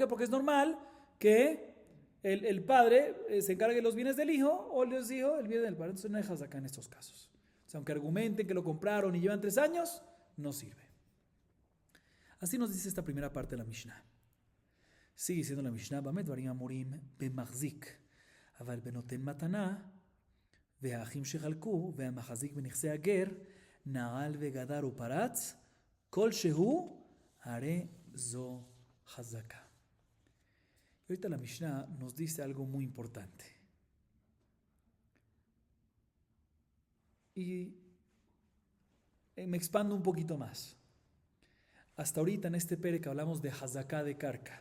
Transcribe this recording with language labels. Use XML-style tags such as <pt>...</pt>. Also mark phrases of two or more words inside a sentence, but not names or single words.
<es>Porque es normal que el padre se encargue de los bienes del hijo o los hijos el bien del padre. Entonces no hay hazaká en estos casos. O sea, aunque argumenten que lo compraron y llevan 3 años, no sirve. Así nos dice esta primera parte de la Mishnah. Sigue diciendo la Mishnah,</es> <he>במה דברים אמורים במחזיק אבל בנותן מתנה, והאחים שחלקו, והמחזיק בנכסי הגר, נעל וגדר ופרץ, כלשהו, הרי זו חזקה.</he> <es>Y ahorita la Mishnah nos dice algo muy importante. Y me expando un poquito más. Hasta ahorita en este perek hablamos de hazaká de karka.</es>